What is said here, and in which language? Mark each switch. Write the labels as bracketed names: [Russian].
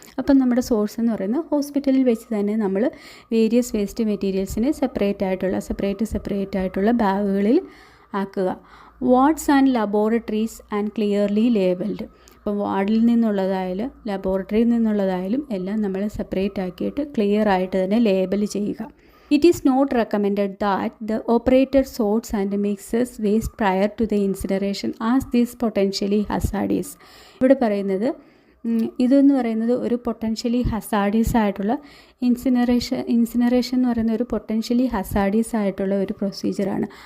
[Malayalam] അപ്പം നമ്മുടെ സോഴ്സ് എന്ന് പറയുന്നത് ഹോസ്പിറ്റലിൽ വെച്ച് തന്നെ നമ്മൾ വേരിയസ് വേസ്റ്റ് മെറ്റീരിയൽസിനെ സെപ്പറേറ്റ് ആയിട്ടുള്ള ബാഗുകളിൽ ആക്കുക. [English] Wards and laboratories and clearly labelled. [Malayalam] അപ്പം വാർഡിൽ നിന്നുള്ളതായാലും ലബോറട്ടറിയിൽ നിന്നുള്ളതായാലും എല്ലാം നമ്മൾ സെപ്പറേറ്റ് ആക്കിയിട്ട് ക്ലിയർ ആയിട്ട് തന്നെ ലേബൽ ചെയ്യുക. [English] It is not recommended that the operator sorts and mixes waste prior to the incineration as this potentially hazardous. [Malayalam] ഇവിടെ പറയുന്നത് ഇതെന്ന് പറയുന്നത് ഒരു പൊട്ടൻഷ്യലി ഹസാർഡിയസ് ആയിട്ടുള്ള ഇൻസിനറേഷൻ എന്ന് പറയുന്ന ഒരു പൊട്ടൻഷ്യലി ഹസാർഡിയസ് ആയിട്ടുള്ള ഒരു പ്രൊസീജിയറാണ്.